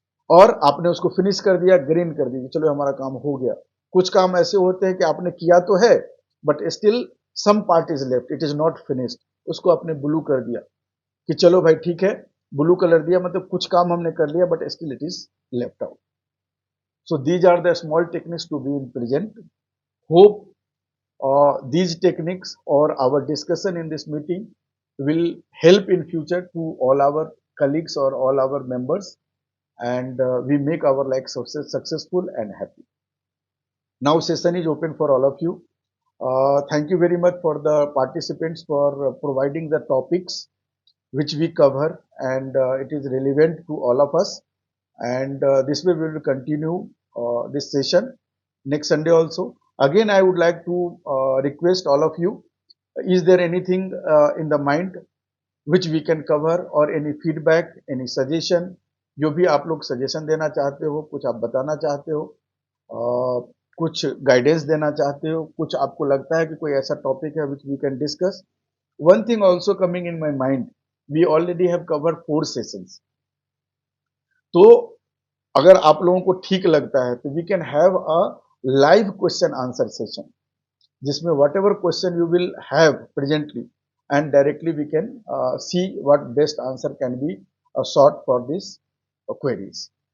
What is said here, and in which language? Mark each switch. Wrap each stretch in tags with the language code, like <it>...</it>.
<hi>और आपने उसको फिनिश कर दिया, ग्रीन कर दी, चलो हमारा काम हो गया। कुछ काम ऐसे होते हैं कि आपने किया तो है but</hi> <en>still some part is left, it is not finished,</en> <hi>उसको आपने ब्लू कर दिया कि चलो भाई ठीक है, ब्लू कलर दिया मतलब कुछ काम हमने कर लिया</hi> <en>But still it is left out. So these are the small techniques to be in present. Hope these techniques or our discussion in this meeting will help in future to all our colleagues or all our members, and we make our life successful and happy. Now session is open for all of you. Thank you very much for the participants for providing the topics which we cover, and it is relevant to all of us. And this way we will continue this session next Sunday also. Again, I would like to request all of you, is there anything in the mind which we can cover, or any feedback, any suggestion,</en> <hi>जो भी आप लोग suggestion देना चाहते हो, कुछ आप बताना चाहते हो, कुछ गाइडेंस देना चाहते हो, कुछ आपको लगता है कि कोई ऐसा टॉपिक है</hi> <en>Which we can discuss. One thing also coming in my mind, we already have covered 4 sessions.</en> <hi>तो अगर आप लोगों को ठीक लगता है तो</hi> <en>We can have a live question answer session, जिसमें whatever question you will have presently and directly we can see what best answer can be sort for this queries.</en>